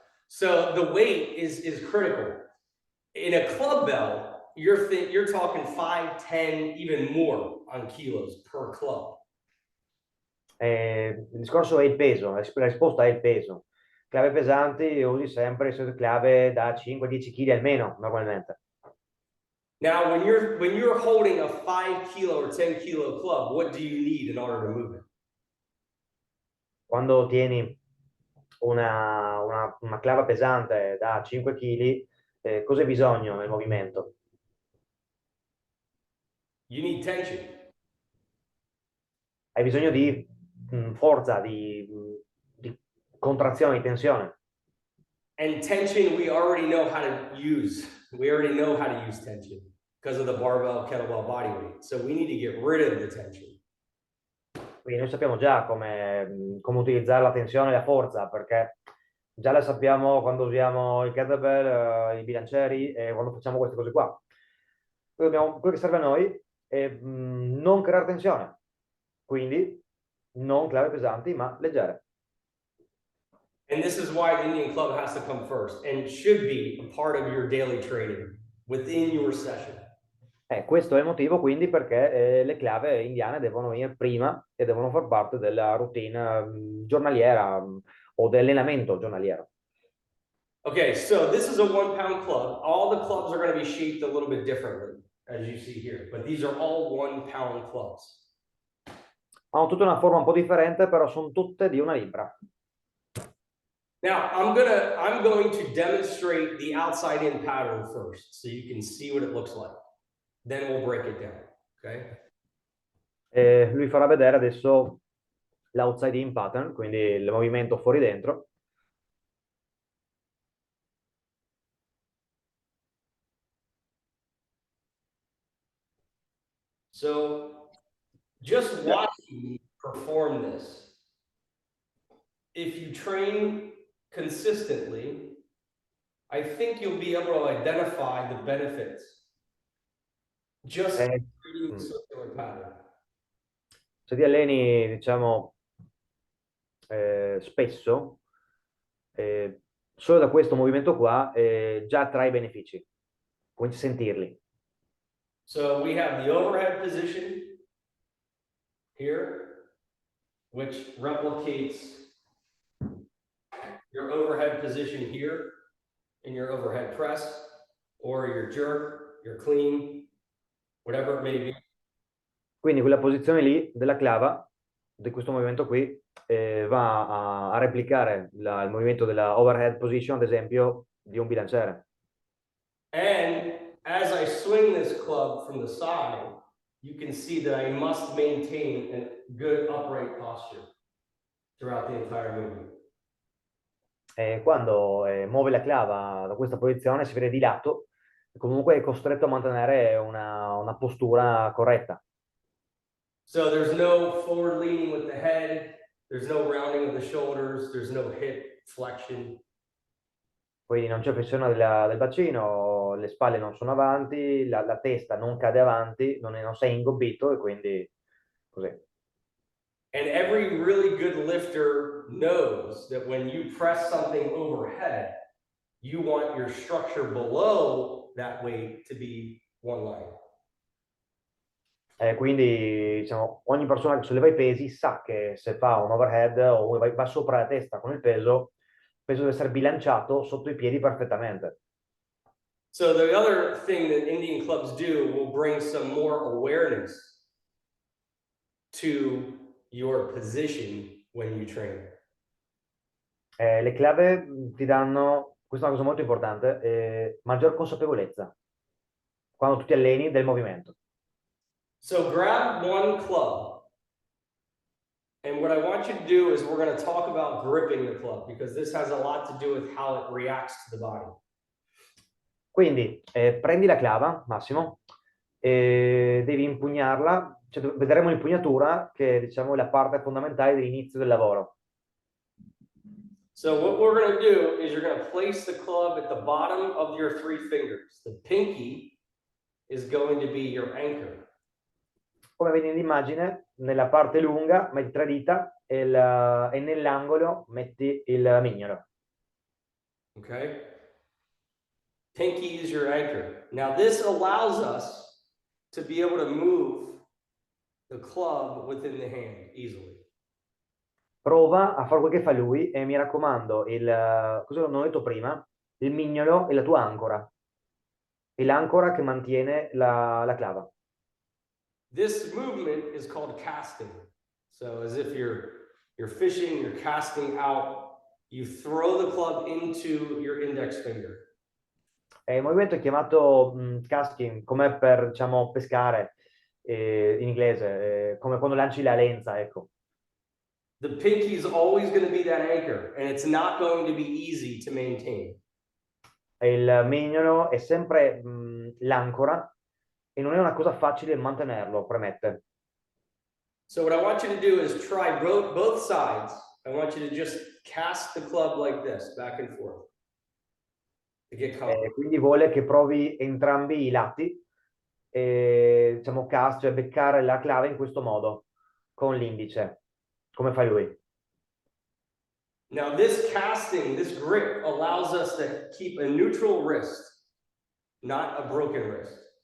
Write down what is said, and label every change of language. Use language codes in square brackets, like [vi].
[en] So the weight is critical. In a club bell, you're talking 5, 10, even more on kilos per club. [it] Il discorso è il peso, la risposta è il peso. Clave pesanti usi sempre le solite clave da 5-10 kg almeno, normalmente. [en] Now, when you're holding a 5 kilo or 10 kilo club, what do you need in order to move it? [it] Quando tieni una clava pesante da 5 kg, cosa hai bisogno nel movimento? [en] You need tension. [it] Hai bisogno di forza, di contrazione, di tensione. [en] And tension, we already know how to use. We already know how to use tension because of the barbell, kettlebell, bodyweight. So we need to get rid of the tension. [it] Quindi noi sappiamo già come utilizzare la tensione e la forza, perché già la sappiamo quando usiamo il kettlebell, i bilancieri e quando facciamo queste cose qua. Quello che serve a noi è non creare tensione, quindi non clave pesanti, ma leggere. [en] And this is why the Indian club has to come first and should be a part of your daily training within your session. [it] Questo è il motivo quindi perché le clave indiane devono venire prima e devono far parte della routine giornaliera o dell'allenamento giornaliero. [en] Okay, so this is a 1 pound club. All the clubs are going to be shaped a little bit differently, as you see here, but these are all 1 pound clubs. [it] Hanno tutte una forma un po' differente, però sono tutte di una libra. [en] Now, I'm going to demonstrate the outside in pattern first, so you can see what it looks like. Then we'll break it down, okay? [it] Lui farà vedere adesso l' [en] outside in pattern, [it] quindi il movimento fuori dentro. [en] So just watching me perform this, if you train consistently, I think you'll be able to identify the benefits just reading the circular pattern. [it] Se ti alleni, diciamo, spesso, solo da questo movimento qua già trai benefici, cominci a sentirli. [en] So we have the overhead position here, which replicates your overhead position here in your overhead press or your jerk, your clean, whatever it may be. [it] Quindi quella posizione lì della clava, di questo movimento qui, va a replicare il movimento della overhead position, ad esempio, di un bilanciere. [en] And as I swing this club from the side, you can see that I must maintain a good upright posture. throughout the entire movement. [it] Quando muove la clava da questa posizione si vede di lato, e comunque è costretto a mantenere una postura corretta. [en] So there's no forward leaning with the head, there's no rounding of the shoulders, there's no hip flexion. [it] Quindi non c'è flessione del bacino, le spalle non sono avanti, la testa non cade avanti, non sei ingobbito e quindi così. [en] And every really good lifter knows that when you press something overhead, you want your structure below that weight to be one line. [it] Quindi diciamo, ogni persona che solleva i pesi sa che se fa un overhead o va sopra la testa con il peso deve essere bilanciato sotto i piedi perfettamente. [en] So the other thing that Indian clubs do will bring some more awareness to your position when you train. [it] Le clave ti danno, questa è una cosa molto importante, maggior consapevolezza quando tu ti alleni del movimento. [en] So grab one club. And what I want you to do is we're going to talk about gripping the club because this has a lot to do with how it reacts to the body. [it] Quindi prendi la clava, Massimo, e devi impugnarla, cioè, vedremo l'impugnatura che diciamo, è la parte fondamentale dell'inizio del lavoro. [en] So what we're going to do is you're going to place the club at the bottom of your three fingers. The pinky is going to be your anchor. [it] Come vedi nell'immagine, nella parte lunga metti tre dita e nell'angolo metti il mignolo. [en] Okay? Pinky is your anchor. Now this allows us to be able to move the club within the hand easily. [it] Prova a fare quel che fa lui e mi raccomando, cosa non ho detto prima, il mignolo è la tua ancora. È l'ancora che mantiene la clava. [en] This movement is called casting. So as if you're fishing, you're casting out, you throw the club into your index finger. [it] Il movimento è chiamato casting, come per, diciamo, pescare in inglese, come quando lanci la lenza, ecco. [en] The pinky is always going to be that anchor, and it's not going to be easy to maintain. [it] Il mignolo è sempre l'ancora e non è una cosa facile mantenerlo, premette. [en] So what I want you to do is try both sides. I want you to just cast the club like this, back and forth. To get comfortable. [it] Quindi vuole che provi entrambi i lati e diciamo cast, cioè beccare la clave in questo modo, con l'indice, come fa lui. [en] Now this casting, this grip allows us to keep a neutral wrist, not a broken wrist.